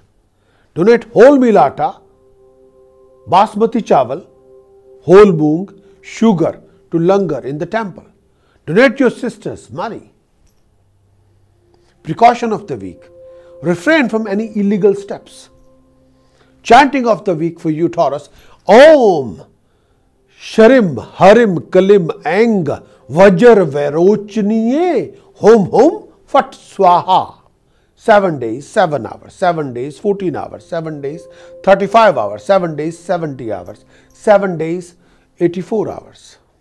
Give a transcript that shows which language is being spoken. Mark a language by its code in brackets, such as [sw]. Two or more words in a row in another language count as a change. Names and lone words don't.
[en] Donate whole meal atta, [hi] basmati chawal, [en] whole moong, sugar to langar in the temple. Donate your sisters money. Precaution of the week. Refrain from any illegal steps. Chanting of the week for you, Taurus. [sa] ॐ शरिम हरिम कलिम अंग वज्र वेरोचनीये होम होम फट स्वाहा. [en] 7 days, 7 hours. 7 days, 14 hours. 7 days, 35 hours. 7 days, 70 hours. 7 days, 84 hours.